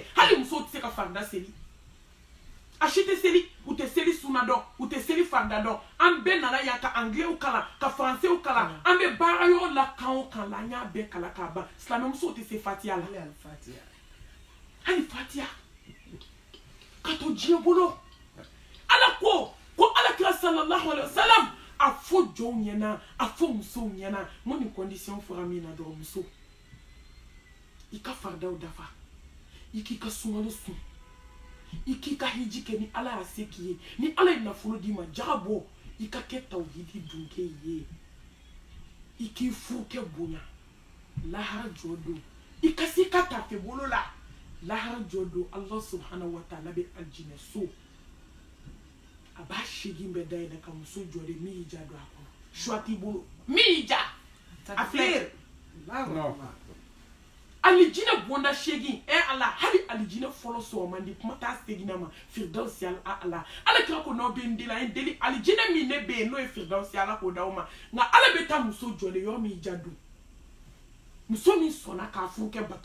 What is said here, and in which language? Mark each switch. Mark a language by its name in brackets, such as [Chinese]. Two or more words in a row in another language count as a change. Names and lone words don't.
[Bambara] hali muso tɛ se ka farda seli a si tɛ seli u tɛ seli sunna dɔn u tɛ seli farda dɔn an bɛɛ nana yan ka anglais kalan ka français kalan an bɛ baara yɔrɔ la kan o kan la an y'a bɛɛ kalan k'a ban silamɛ musow tɛ se fatiya la hali fatiya ka to diɲɛ bolo ala ko ala kira [Arabic] صلى الله عليه وسلم [Bambara] a fɔ jɔnw ɲɛna a fɔ musow ɲɛna n ko nin condition fɔra min na dɔrɔn muso i ka fardaw dafa i k'i ka sunkalo sun i k'i ka hiji kɛ ni ala y'a se k'i ye ni ala ye nafolo d'i ma jaga bɔ i ka kɛ tawhidi dunke ye i k'i furukɛ bonya lahara jɔ don i ka se ka tafe bolo la lahara jɔ don [Arabic] الله سبحانه وتعالى [Bambara] bɛ aljinɛ so a b'a segin bɛɛ dayɛlɛ ka muso jɔ de min y'i ja don a kɔnɔ choix t'i bolo min y'i ja a filɛ alijinɛ bonda segin ala hali alijinɛ fɔlɔ sɔrɔ man di kuma t'a seginna ma firdausi ala kira ko n'aw bɛ n deli a ye deli alijinɛ min ne bɛ yen n'o ye firdausi ala k'o d'aw ma nka ala bɛ taa muso jɔlen yɔrɔ min y'i ja don muso min sɔnna k'a furu kɛ bato